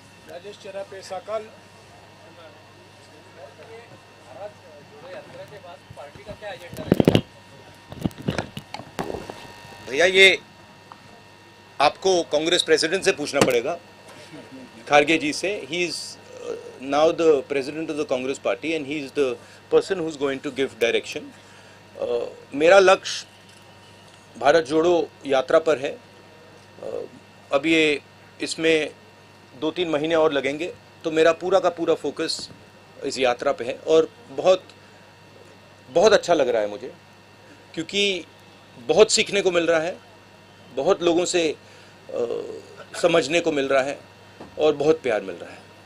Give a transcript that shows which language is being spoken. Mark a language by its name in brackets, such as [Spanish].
[Hindi] राजेश चेरापे साकल। भैया, ये आपको कांग्रेस प्रेसिडेंट से पूछना पड़ेगा, खारगे जी से. [English] He is now the president of the Congress party and he is the person who's going to give direction. [Hindi] मेरा लक्ष्य भारत जोड़ो यात्रा पर है. अब ये इसमें 2-3 महीने और लगेंगे, तो मेरा पूरा का पूरा फोकस इस यात्रा पे है और बहुत बहुत अच्छा लग रहा है मुझे, क्योंकि बहुत सीखने को मिल रहा है, बहुत लोगों से समझने को मिल रहा है और बहुत प्यार मिल रहा है.